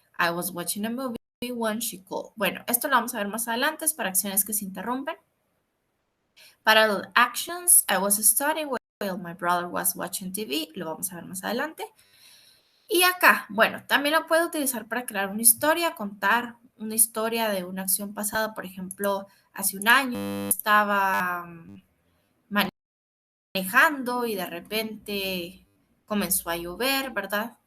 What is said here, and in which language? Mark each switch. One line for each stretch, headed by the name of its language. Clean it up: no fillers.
English: I was watching a movie when she called.
Spanish: Bueno, esto lo vamos a ver más adelante, es para acciones que se interrumpen. Para los
English: actions, I was studying while my brother was watching TV.
Spanish: Lo vamos a ver más adelante. Y acá, bueno, también lo puedo utilizar para crear una historia, contar una historia de una acción pasada. Por ejemplo, hace un año estaba manejando y de repente comenzó a llover, ¿verdad?